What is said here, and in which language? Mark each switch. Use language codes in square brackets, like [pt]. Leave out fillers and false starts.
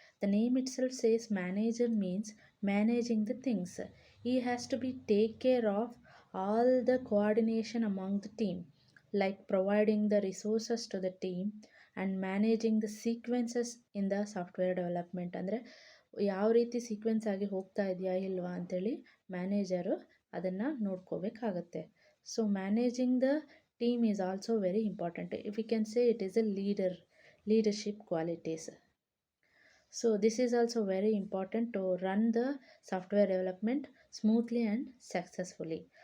[en] The name itself says manager means managing the things. He has to be take care of all the coordination among the team, like providing the resources to the team and managing the sequences in the software development. [kn] ಅಂದರೆ ಯಾವ ರೀತಿ sequence ಆಗಿ ಹೋಗ್ತಾ ಇದೆಯಾ ಇಲ್ವಾ ಅಂತೇಳಿ manager ಅದನ್ನು ನೋಡ್ಕೋಬೇಕಾಗತ್ತೆ. [en] So managing the team is also very important. If we can say it is a leadership qualities. So this is also very important to run the software development smoothly and successfully.